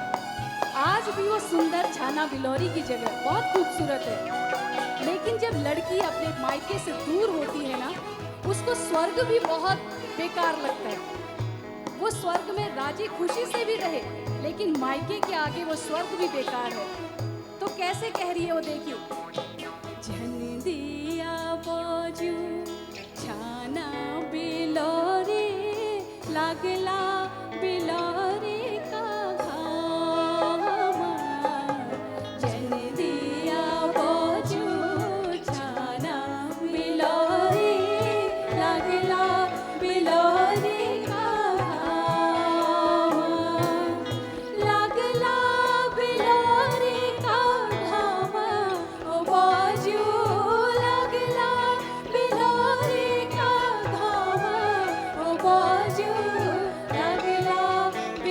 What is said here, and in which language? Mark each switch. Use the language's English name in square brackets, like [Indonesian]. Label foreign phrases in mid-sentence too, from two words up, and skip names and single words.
[Hindi] आज भी वो सुंदर छाना बिलौरी की जगह बहुत खूबसूरत है, लेकिन जब लड़की अपने मायके से दूर होती है ना, उसको स्वर्ग भी बहुत बेकार लगता है। वो स्वर्ग में राजी खुशी से भी रहे, लेकिन मायके के आगे वो स्वर्ग भी बेकार है। तो कैसे कह रही है वो, देखिए। [Kumaoni] झन दिया बाजू छाना बिलोरे लागला बिलोरे का घामा झन दिया बाजू छाना बिलोरे लागला बिलोरे का घामा लागला बिलोरे का घामा ओ बाजू लागला बिलोरे का घामा ओ बाजू लागला